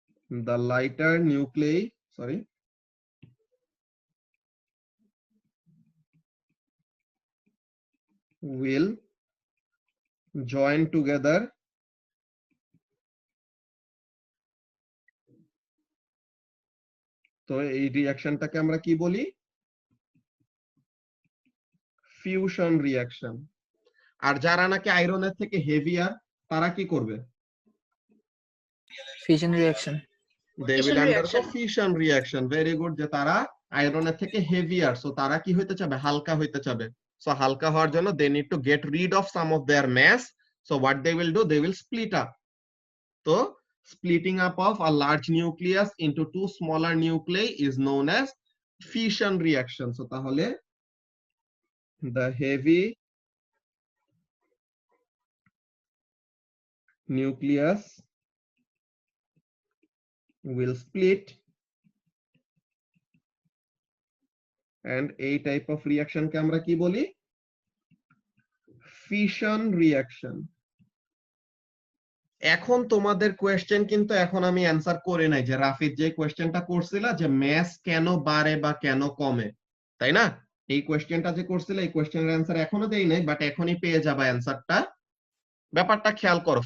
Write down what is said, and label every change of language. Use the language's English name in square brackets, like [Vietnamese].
[English] The lighter nuclei, sorry, will join together [Bangla] তো এই রিঅ্যাকশনটাকে আমরা কি বলি? Fusion reaction. আর যারা নাকি আয়রনের থেকে হেভিয়ার, তারা কি করবে? Fusion reaction. [English] They Fission will undergo reaction. fission reaction. Very good. [Bangla] যে তারা আয়রনের থেকে হেভিয়ার, সো তারা কি হইতে চাবে? হালকা হইতে চাবে। সো হালকা হওয়ার জন্য [English] they need to get rid of some of their mass. So what they will do? They will split up. তো splitting up of a large nucleus into two smaller nuclei is known as fission reaction. So তাহলে the heavy nucleus will split, and এই type of reaction [Bangla] কে আমরা কি বলি? Fission reaction. এখন তোমাদের question কিন্তু এখন আমি অ্যানসার করে নাই, যে রাফিদ যে কোয়েশ্চেনটা করছিলা যে ম্যাস কেন বাড়ে বা কেন কমে, তাই না? এই কোয়েশ্চেনটা যে করছিল, এই কোয়েশ্চেনের অ্যানসার এখনো দেই নাই, বাট এখনই পেয়ে যাবা অ্যানসারটা। ব্যাপারটা খেয়াল করো।